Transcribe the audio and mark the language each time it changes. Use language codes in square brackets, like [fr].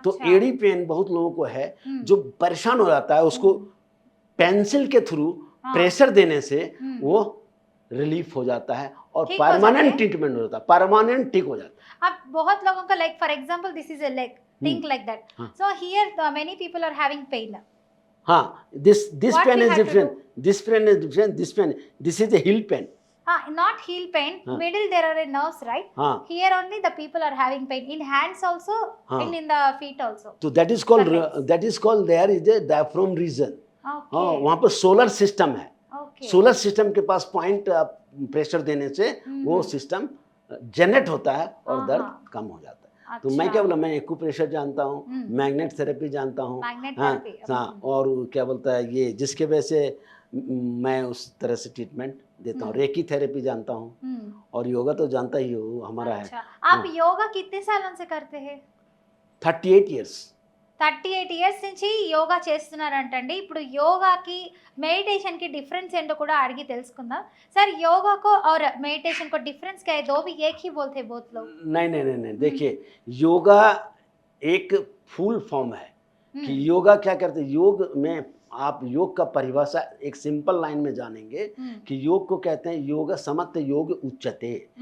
[hi] तो एड़ी पेन बहुत लोगों को है, जो परेशान हो जाता है, उसको पेंसिल के थ्रू प्रेशर देने से वो रिलीफ हो जाता है और परमानेंट ट्रीटमेंट हो जाता है, परमानेंट ठीक हो जाता है। अब बहुत लोगों का, [en] Like for example this is a leg, think like that, so here many people are having pain. हाँ, this pain is different, this pain is different, this is a heel pain. Not heel pain, middle there are nerves, right? Here only the people are having pain in hands also, and in the feet also. So that is called there is a diaphragm region. Okay. [hi] वहाँ पर solar system है। Solar system के पास point pressure देने से वो system generate होता है और दर्द कम हो जाता है। तो मैं क्या बोला, मैं एक्यूप्रेशर जानता हूँ, मैग्नेट थेरेपी जानता हूँ, हाँ, और क्या बोलता है ये, जिसके वजह से मैं उस तरह से ट्रीटमेंट देता हूँ। रेकी थेरेपी जानता हूँ, और योगा तो जानता ही हो हमारा है। आप योगा कितने सालों से करते हैं? [en] 38 years. 38 years [te] నుంచి యోగా చేస్తున్నారంటండి. ఇప్పుడు యోగాకి [hi] मेडिटेशन की डिफरेंस [te] ఏంటో కూడా అడిగి తెలుసుకుందాం. [hi] सर योगा को और मेडिटेशन को डिफरेंस क्या है? दो भी एक ही बोलते हैं बहुत लोग। नहीं, देखिए योगा एक फुल फॉर्म है कि योगा क्या करते हैं। योग में आप योग का परिभाषा एक सिंपल लाइन में जानेंगे कि योग को कहते हैं [sa] योग समत्व योग उच्चते।